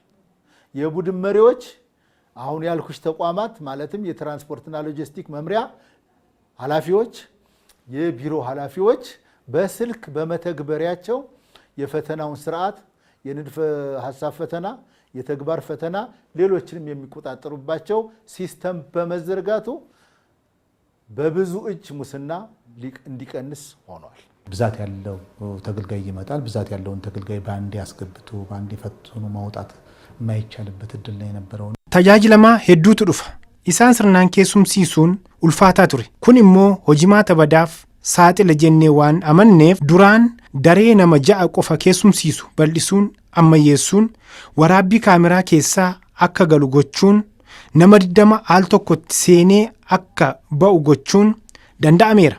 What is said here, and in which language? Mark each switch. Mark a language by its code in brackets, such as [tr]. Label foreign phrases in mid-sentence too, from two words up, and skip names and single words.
[am] የቡድን መሪዎች አሁን ያልኩሽ ተቋማት ማለትም የትራንስፖርትና ሎጂስቲክ መምሪያ ኃላፊዎች የቢሮ ኃላፊዎች በስልክ በመተግበሪያቸው የፈተናውን ስርዓት የንድፈ ሐሳብ ፈተና የተግባር ፈተና ሌሎችንም የሚቆጣጠሩባቸው ሲስተም በመዘርጋቱ በብዙ እጅ ሙስና እንዲቀንስ ሆኗል። ብዛት ያለው ተገልጋይ ይመጣል። ብዛት ያለውን ተገልጋይ በአንዴ አስገብቶ በአንዴ ፈትኖ ማውጣት የማይቻልበት እድል ላይ የነበረው [om] tajaajilamtoota hedduutu dhufa isaan sirnaan keessumsiisuun ulfaataa ture. Kun immoo hojimaata badaaf saaxila jennee waan amanneef duraan daree nama 6 qofa keessumsiisu bal'isuun ammayyeessuun waraabbii kaameraa keessaa akka galu gochuun nama 20 al tokkotti seenee akka ba'u gochuun danda'ameera.